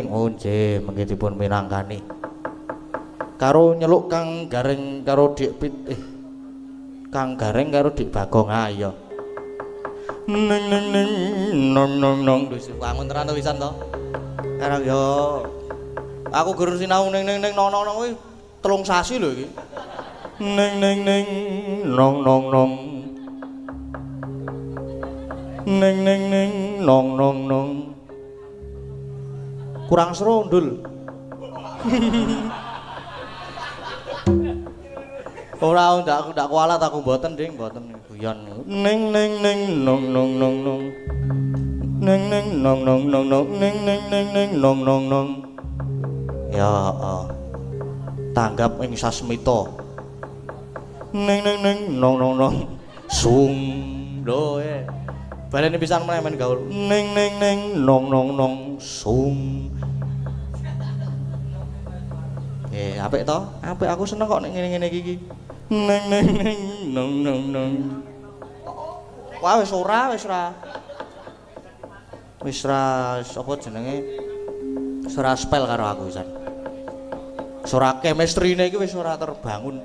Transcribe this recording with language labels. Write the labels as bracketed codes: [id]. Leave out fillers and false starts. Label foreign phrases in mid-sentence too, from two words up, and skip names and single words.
[jv] Oh nggih, mengki dipun minangkani. Karo nyeluk Kang Gareng karo Dik Kang Gareng karo Dik Bagong. Ah iya. Neng neng neng nong nong nong wis wangun tenan to wisan to. Karang yo aku gur sinau neng neng neng nong nong kuwi 3 sasi lho iki. Neng neng neng nong nong nong neng neng neng nong nong nong kurang seru ndul. Ora ndak kualat aku mboten ding mboten guyon neng neng neng nong nong nong nong neng neng nong nong nong nong neng neng neng neng nong nong nong ya tanggap ing sasmita. Neng neng neng nong nong nong sung lho balene pisan meneh men gaul neng neng neng nong nong nong sung apik to apik aku seneng kok nek ngene-ngene iki neng neng neng nong nong nong wah wis ora apa jenenge wis ora spell karo aku pisan wis ora chemistry-ne iki wis ora terbangun.